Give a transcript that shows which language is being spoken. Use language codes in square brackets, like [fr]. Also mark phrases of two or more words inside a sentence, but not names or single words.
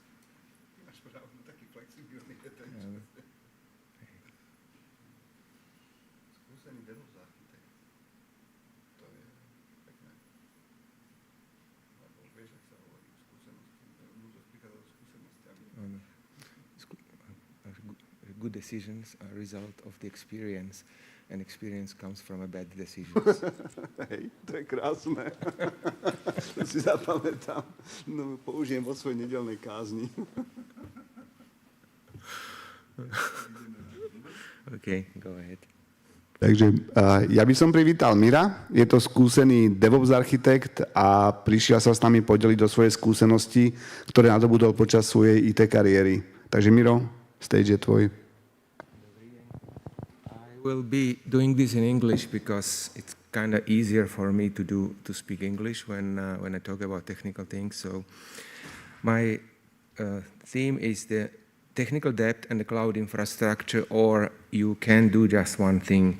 [sk] Ty máš pravdu, taký flexibilný je ten čas. Skúsený DevOps architekt. To je pekné. Lebo vieš, ak sa hovorí o skúsenosti, ľudia prichádzajú s skúsenostiami. [en] Good decisions are a result of the experience. And experience comes from a bad decision. [sk] Hej, to je krásne. To si zapamätám. No, použijem vo svojej nedeľnej kázni. [en] OK, go ahead. [sk] Takže ja by som privítal Mira. Je to skúsený DevOps architekt a prišiel sa s nami podeliť do svojej skúsenosti, ktoré nadobudol počas svojej IT kariéry. Takže Miro, stage je tvoj. [en] Will be doing this in English because it's kind of easier for me to speak English when I talk about technical things. So my theme is the technical debt and the cloud infrastructure, or you can do just one thing.